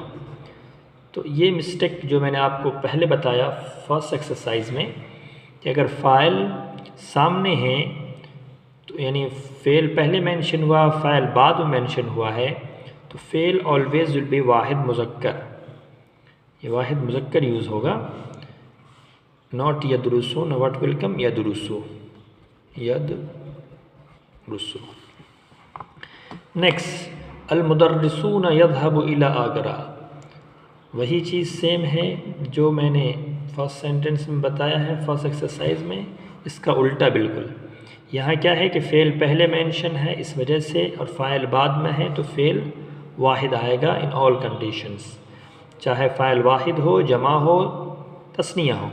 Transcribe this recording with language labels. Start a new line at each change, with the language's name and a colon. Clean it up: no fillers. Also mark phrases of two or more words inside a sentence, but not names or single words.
Hindi: तो ये मिस्टेक जो मैंने आपको पहले बताया
English: first exercise
Hindi: में कि अगर फ़ाइल सामने है तो यानी फ़ेल पहले मेंशन हुआ, फ़ाइल बाद में मेंशन हुआ है, तो फ़ेल
English: always will be
Arabic: واحد مذكر.
Hindi: ये
Arabic: واحد مذكر
Hindi: यूज़ होगा.
English: Not yadrusun. What will come?
Arabic: Yadrusu. Yadrusu. Next. المدرسون يذهب إلى آغرا.
Hindi: वही चीज़ सेम है जो मैंने
English: first sentence
Hindi: में बताया है
English: first exercise
Hindi: में. इसका उल्टा बिल्कुल. यहाँ क्या है कि फ़ेल पहले मेंशन है इस वजह से और फ़ाइल बाद में है तो
Arabic: فعل واحد
Hindi: आएगा
English: in all conditions,
Hindi: चाहे
Arabic: فاعل واحد
Hindi: हो, जमा हो, तस्निया हो.